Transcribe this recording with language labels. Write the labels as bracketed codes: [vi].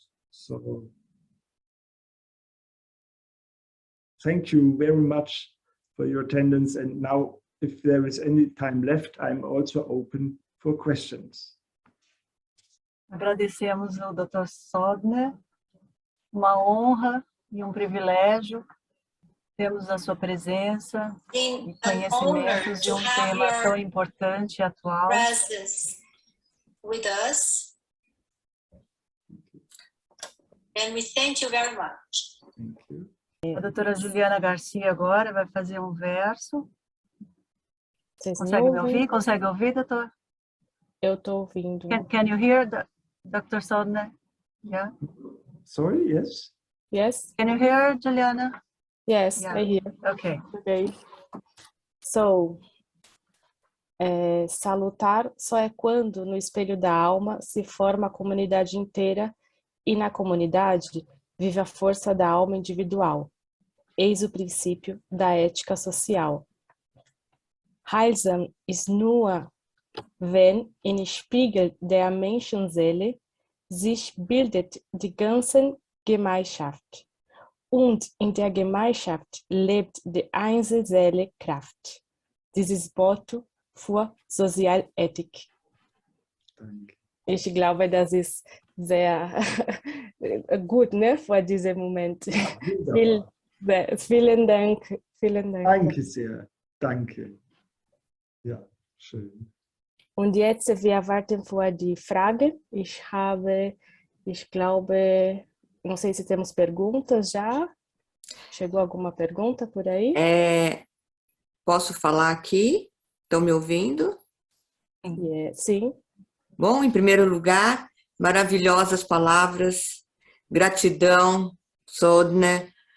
[en] So, thank you very much for your attendance. And now, if there is any time left, I'm also open for questions. [pt] Agradecemos ao Dr. Soldner, uma honra e privilégio termos a sua presença e conhecimentos de tema tão importante e atual. [en] With us. And we thank you very much. Thank you. [pt] A doutora Juliana Garcia agora vai fazer verso. Vocês Consegue me ouvem? ouvir? Consegue ouvir, doutor? Eu estou ouvindo. [en] Can you hear Dr. Soldner? Yeah. Sorry, yes? Yes? Can you hear, Juliana? Yes, Yeah. I hear. Okay. Okay. [pt] So, salutar só é quando no espelho da alma se forma a comunidade inteira e na comunidade vive a força da alma individual. Eis o princípio da ética social. [de] Heilsam ist nur, wenn im Spiegel der Menschenseele sich bildet die ganze Gemeinschaft. Und in der Gemeinschaft lebt die Einzelseele Kraft. Dieses Motto für Sozialethik. Danke. Ich glaube, das ist sehr gut, ne, für diesen Moment. Vielen Dank. Vielen Dank. Danke sehr. Danke. Ja, schön. Und jetzt, wir warten für die Frage. Ich glaube, [pt] não sei se temos perguntas já. Chegou alguma pergunta por aí? Posso falar aqui? Estão me ouvindo? Sim. Bom, em primeiro lugar, maravilhosas palavras, gratidão, Soldner.